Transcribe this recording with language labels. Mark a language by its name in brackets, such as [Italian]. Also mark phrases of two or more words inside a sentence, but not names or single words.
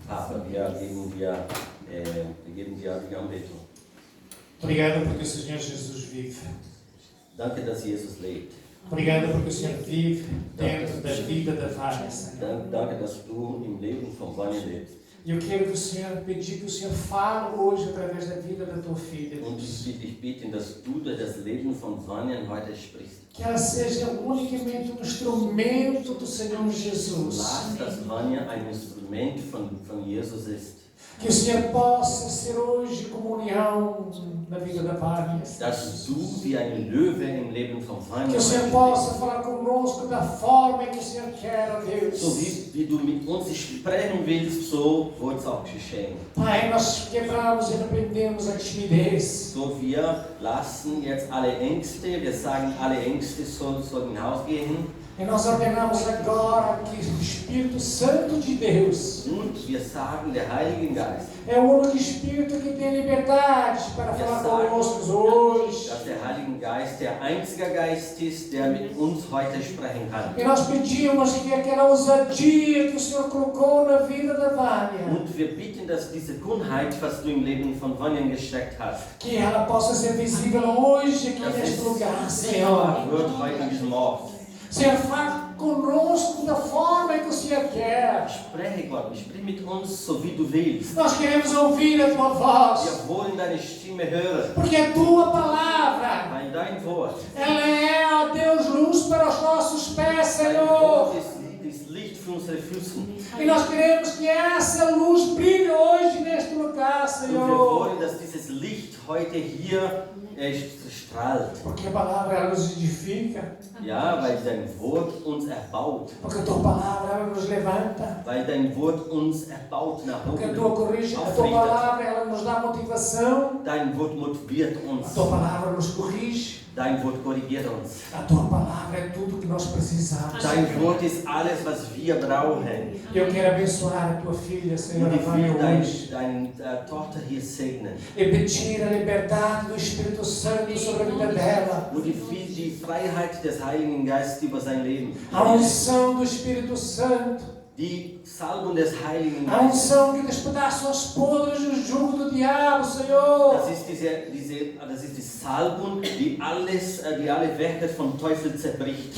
[German] Papa, wir geben dir die Anbetung. [Portuguese] Obrigado porque o Senhor Jesus vive. [German] Danke, dass Jesus lebt. [Portuguese] Obrigado porque o Senhor vive dentro da vida da Vânia, Senhor. [German] Danke, dass du im Leben von Vânia lebst. [Portuguese] E eu quero que o Senhor pedir que o Senhor fale hoje através da vida da tua filha. [German] Und ich bitte, dass du durch das Leben von Vânia heute sprichst. [Portuguese] Que ela seja unicamente um instrumento do Senhor Jesus. [German] Lass, dass Vânia ein Instrument von Jesus ist. [Portuguese] Que o Senhor possa ser hoje comunhão na vida da Vânia. [German] Dass du wie ein Löwe im Leben von Vânia [Portuguese] Que o Senhor possa falar conosco da forma que o Senhor quer, ó Deus. [German] So wie du mit uns sprechen willst, so wird es auch geschehen. [Portuguese] Pai, nós quebramos e repreendemos a timidez. [German] So, wir lassen jetzt alle Ängste, wir sagen, alle Ängste sollen hinausgehen. [Portuguese] E nós ordenamos agora que o Espírito Santo de Deus [German] Und wir sagen, der Heilige Geist, [Portuguese] é o único Espírito que tem liberdade para falar conosco hoje. [German] dass der Heilige Geist der einzige Geist ist, der mit uns heute sprechen kann. [Portuguese] E nós pedimos que aquela ousadia que o Senhor colocou na vida da Vânia, [German] Und wir bitten, dass diese Kundheit, was du im Leben von Vânia gesteckt hast, [Portuguese] que ela possa ser visível hoje aqui [German] dass [Portuguese] neste [German] es [Portuguese] lugar, [German] sichtbar [Portuguese] Senhor. [German] wird heute in diesem Ort. [Portuguese] Senhor, fala conosco da forma que o Senhor quer. [German] Spreche Gott, sprich mit uns, so wie du willst. [Portuguese] Nós queremos ouvir a tua voz, [German] Wir wollen deine Stimme hören, [Portuguese] porque a tua palavra, [German] weil dein Wort, [Portuguese] ela é, ó Deus, luz para os nossos pés, [German] dein [Portuguese] Senhor. [German] Wort ist Licht für unsere Füße. [Portuguese] E nós queremos que essa luz brilhe hoje neste lugar, [German] Und wir [Portuguese] Senhor. [German] wollen, dass dieses Licht heute hier strahlt. [Portuguese] Porque a palavra ela nos edifica, [German] Ja, weil dein Wort uns erbaut. [Portuguese] porque a tua palavra ela nos levanta, [German] Weil dein Wort uns erbaut nach [Portuguese] porque a [German] oben. [Portuguese] tua corrige, a tua [German] Aufrichtet. [Portuguese] palavra ela nos dá motivação, [German] Dein Wort motiviert [Portuguese] a [German] uns. [Portuguese] tua palavra nos corrige, [German] Dein Wort korrigiert uns. [Portuguese] a tua palavra é tudo que nós precisamos. [German] Dein Wort ist alles, was wir brauchen. [Portuguese] E eu quero abençoar a tua filha, Senhor, [German] Und ich [Portuguese] Vânia, [German] will [Portuguese] hoje. [German] deine Tochter hier segnen. [Portuguese] E pedir a liberdade do Espírito Santo sobre a vida dela. [German] Und ich will die Freiheit des Heiligen Geistes über sein Leben. [Portuguese] A unção do Espírito Santo. [German] Die Salbung des Heiligen [Portuguese] A [German] Geistes. [Portuguese] unção que despedaça os podres do jugo do diabo, Senhor. [German] Das ist die Salbung, die alle Werke vom Teufel zerbricht.